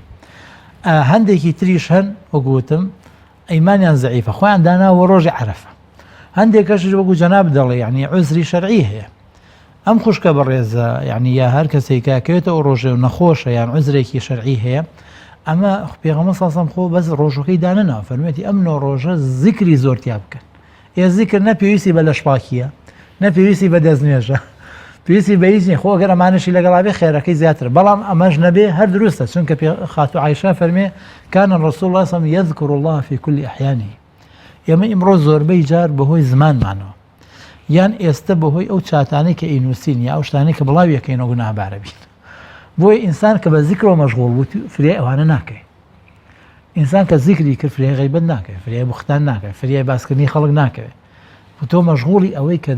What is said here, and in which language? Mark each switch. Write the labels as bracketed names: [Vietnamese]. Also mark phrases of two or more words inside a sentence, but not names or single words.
[Central Kurdish] هەندێکی تریش هەن وەگوتم ئەیمانیان زەعیفە خۆیان داناوە ڕۆژی عەرەفە هەندێکەش وەکو جەناب دەڵێ یعنی عوزری شەرعی هەیە ئەم خوشکە بەڕێزە یعنی یا هەر کەسێک کاکەوێتە ئەو ڕۆژێ و نەخۆشە یان عوزرێکی شەرعی هەیە ئەمە پێغەمبەر [Arabic] صلی الله علیه و سلم [Central Kurdish] خۆ بەس ڕۆژەکەی دانەناوە فەرموویەتی ئەم 9 ڕۆژە زیکری زۆرتیا بکەن. زیکر نەپێویستی بە لەشپاکیە نەپێویستی بە دەستنوێژە پێویستی بە هیچ نیە خۆ ئەگەر ئەمانەشی لەگەڵابێ خێرەکەی زیاتر بەڵام ئەمەش نەبێ هەر دروستە چونکە خاتو عایشە فەرمێ [Arabic] کان الرسول الله صلی الله علیه و سلم یذکر الله في كل احیانه [Central Kurdish] ئێمە ئیمڕۆ زۆربەی جار بەهۆی زمانمانەوە یان ئێستا بەهۆی ئەو چاتانەی کە ئینووسین یا ئەو شتانەی کە بڵاویەکەینەوە گوناهبارە بین بۆی ئینسان کە بە زیکرەوە مەشغوڵ بوو فریای ئەوانە ناکەی ئینسان کە زیکری کرد فریای غیبەت ناکەوێت فریای بوختان ناکەوێت فریای باسکردنی خەڵک ناکەوێت تۆ مەشغوڵی ئەوەی کە